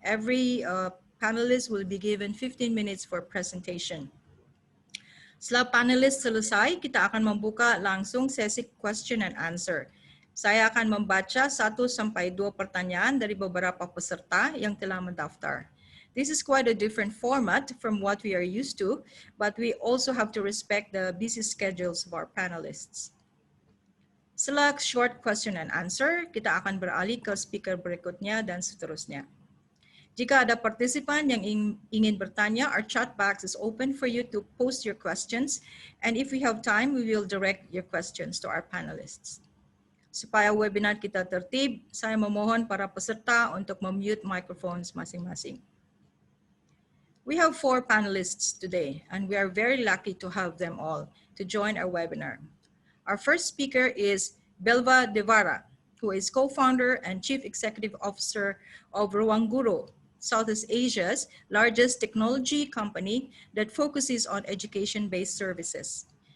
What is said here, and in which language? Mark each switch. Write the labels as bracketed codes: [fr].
[en] Every panelist will be given 15 minutes for presentation. [id] Setelah panelis selesai, kita akan membuka langsung sesi [en] question and answer. [id] Saya akan membaca 1 sampai 2 pertanyaan dari beberapa peserta yang telah mendaftar. [en] This is quite a different format from what we are used to, but we also have to respect the busy schedules of our panelists. [id] Setelah [en] short question and answer, [id] kita akan beralih ke speaker berikutnya dan seterusnya. Jika ada partisipan yang ingin bertanya, [en] our chat box is open for you to post your questions, and if we have time, we will direct your questions to our panelists. [id] Supaya webinar kita tertib, saya memohon para peserta untuk memute microphones masing-masing. [en] We have 4 panelists today, and we are very lucky to have them all to join our webinar. Our first speaker is Belva Devara, who is co-founder and chief executive officer of Ruangguru, Southeast Asia's largest technology company that focuses on education-based services.